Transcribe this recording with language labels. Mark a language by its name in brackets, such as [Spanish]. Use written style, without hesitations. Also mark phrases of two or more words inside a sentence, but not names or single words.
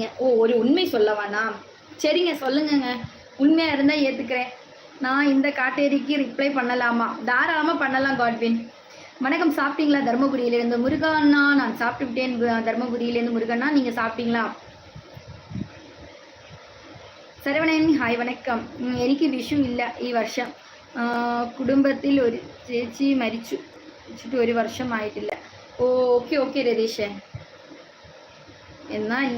[Tamil] ஓ, ஒரு உண்மை சொல்லவாண்ணா? சரிங்க, சொல்லுங்கங்க. உண்மையாக இருந்தால் ஏற்றுக்கிறேன். நான் இந்த காட்டேரிக்கு ரிப்ளை பண்ணலாமா? தாராளமாக பண்ணலாம் காட்வின். வணக்கம். சாப்பிட்டீங்களா? தர்மபுரியிலேருந்து முருகண்ணா. நான் சாப்பிட்டு விட்டேன். தர்மபுரியிலேருந்து முருகண்ணா, நீங்கள் சாப்பிட்டீங்களா? சரவணன் ஹாய் வணக்கம். [Malayalam] എനിക്ക് വിഷു ഇല്ല ഈ വർഷം. കുടുംബത്തിൽ ഒരു ചേച്ചി മരിച്ചിട്ട് 1 വർഷം ആയിട്ടില്ല. ഓക്കെ രതീഷേ, എന്നാ ഇല്ല.